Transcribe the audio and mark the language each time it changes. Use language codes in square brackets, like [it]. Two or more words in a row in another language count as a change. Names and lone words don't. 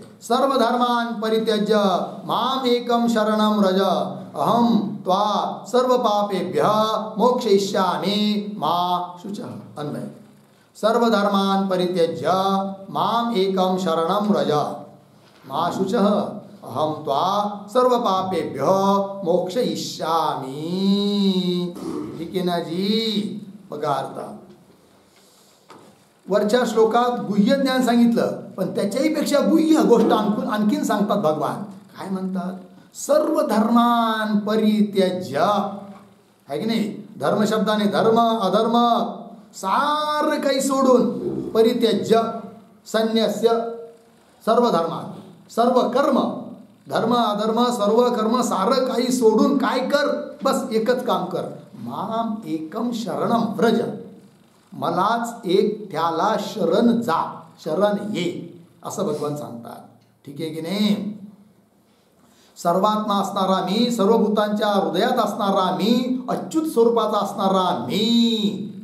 [sa] सर्वधर्मान् परित्यज्य माम एकम शरणं व्रज अहम त्वा सर्व पापेभ्यः मोक्षयिष्यामि मा शुचः। अन्वय सर्वधर्मान् परित्यज्य माम एकम शरणं व्रज मा शुचः अहम त्वा सर्व पापेभ्यः मोक्षयिष्यामि। [mr] ठीक आहे ना जी? बघा अर्थ वरच्या श्लोकात गुह्य ज्ञान सांगितलं, पण त्याच्याही पेक्षा गुह्य गोष्ट आणखीन सांगतात भगवान. काय म्हणतात? [sa] सर्व धर्मान परित्यज्य. [mr] आहे की नाही? धर्म शब्दाने धर्म अधर्म सारं काही सोडून [sa] परित्यज्य संन्यस्य सर्व धर्मान [mr] सर्व कर्म धर्म अधर्म सर्व कर्म सारं काही सोडून काय कर? बस एकच काम कर. [sa] माम एकम शरणम व्रज. [mr] मलाच एक त्याला शरण जा, शरण ये, असं भगवान सांगतात. ठीक आहे की नाही? सर्वात्मा असणारा मी, सर्व भूतांच्या हृदयात असणारा मी, अच्युत स्वरूपाचा असणारा मी.